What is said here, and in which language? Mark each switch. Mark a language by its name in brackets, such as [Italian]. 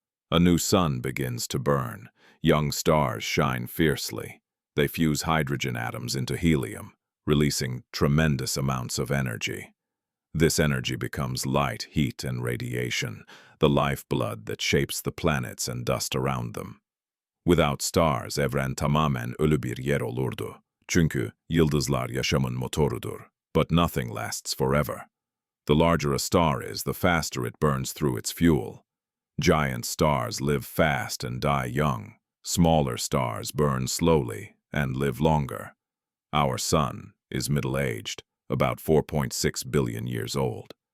[English] A new sun begins to burn. Young stars shine fiercely. They fuse hydrogen atoms into helium, releasing tremendous amounts of energy. This energy becomes light, heat, and radiation, the lifeblood that shapes the planets and dust around them. Without stars, [Turkish] evren tamamen ölü bir yer olurdu. Çünkü yıldızlar yaşamın motorudur. [English] But nothing lasts forever. The larger a star is, the faster it burns through its fuel. Giant stars live fast and die young. Smaller stars burn slowly and live longer. Our sun is middle-aged, about 4.6 billion years old.